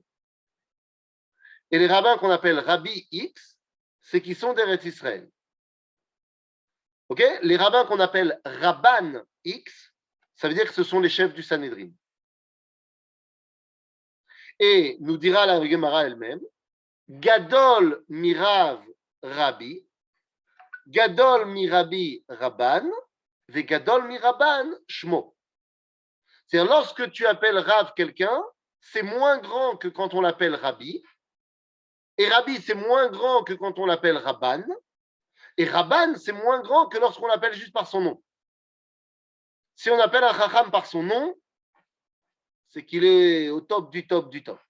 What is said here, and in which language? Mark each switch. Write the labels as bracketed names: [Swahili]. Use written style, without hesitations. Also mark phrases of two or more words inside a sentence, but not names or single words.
[French] Et les rabbins qu'on appelle Rabbi X, c'est qu'ils sont d'Eretz Israël. Ok? Les rabbins qu'on appelle Rabban X, ça veut dire que ce sont les chefs du Sanhédrin. Et nous dira la Gemara elle-même, [Hebrew] גדול מרב רבי, גדול מרבי רבן, וגדול מרבן שמו. [French] C'est-à-dire, lorsque tu appelles Rav quelqu'un, c'est moins grand que quand on l'appelle Rabbi, et Rabbi, c'est moins grand que quand on l'appelle Rabban, et Rabban, c'est moins grand que lorsqu'on l'appelle juste par son nom. Si on appelle un Chacham par son nom, c'est qu'il est au top du top du top.